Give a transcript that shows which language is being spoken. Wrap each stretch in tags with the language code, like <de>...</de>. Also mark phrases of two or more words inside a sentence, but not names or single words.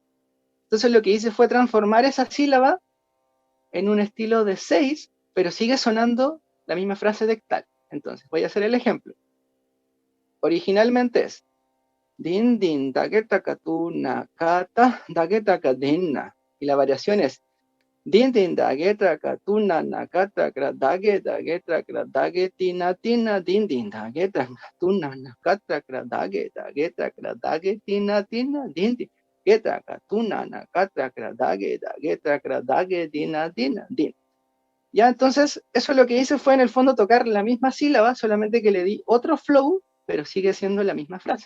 <es>Entonces lo que hice fue transformar esa sílaba en un estilo de 6, pero sigue sonando la misma frase de tal. Entonces voy a hacer el ejemplo. Originalmente es din din dagetakatuna kata dagetakadina y la variación es din din dagetakatuna nakata dage dage tina tina din din dagetakatuna nakata dage dage tina tina din din dagetakatuna nakata dage tina tina din. Ya, entonces, eso lo que hice fue en el fondo tocar la misma sílaba, solamente que le di otro flow, pero sigue siendo la misma frase.</es>